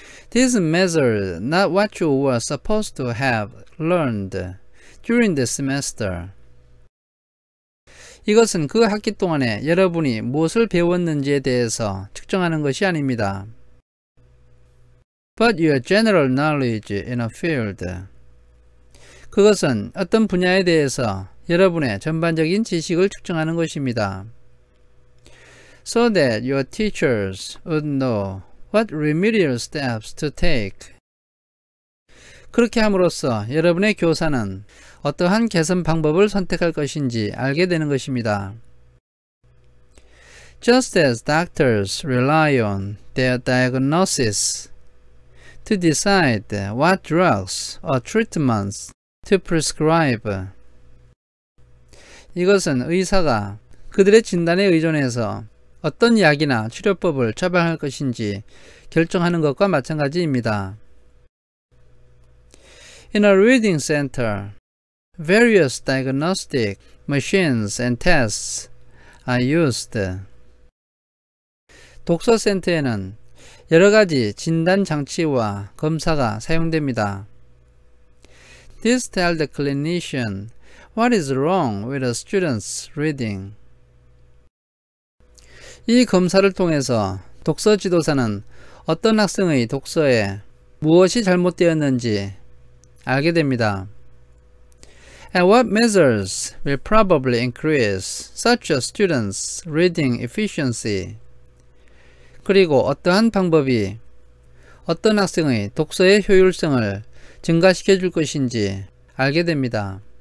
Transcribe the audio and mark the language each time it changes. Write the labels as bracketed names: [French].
[English] These measures not what you were supposed to have learned during the semester. [Korean] 이것은 그 학기 동안에 여러분이 무엇을 배웠는지에 대해서 측정하는 것이 아닙니다. [English] But your general knowledge in a field. [Korean] 그것은 어떤 분야에 대해서 여러분의 전반적인 지식을 측정하는 것입니다. [English] So that your teachers would know what remedial steps to take. [Korean] 그렇게 함으로써 여러분의 교사는 어떠한 개선 방법을 선택할 것인지 알게 되는 것입니다. [English] Just as doctors rely on their diagnosis to decide what drugs or treatments to prescribe. [Korean] 이것은 의사가 그들의 진단에 의존해서 어떤 약이나 치료법을 처방할 것인지 결정하는 것과 마찬가지입니다. [English] In a reading center, various diagnostic machines and tests are used. [Korean] 독서 센터에는 여러 가지 진단 장치와 검사가 사용됩니다. [English] This tells the clinician what is wrong with a student's reading. [Korean] 이 검사를 통해서 독서 지도사는 어떤 학생의 독서에 무엇이 잘못되었는지 알게 됩니다. [English] And what measures will probably increase such a student's reading efficiency. [Korean] 그리고 어떠한 방법이 어떤 학생의 독서의 효율성을 증가시켜 줄 것인지 알게 됩니다.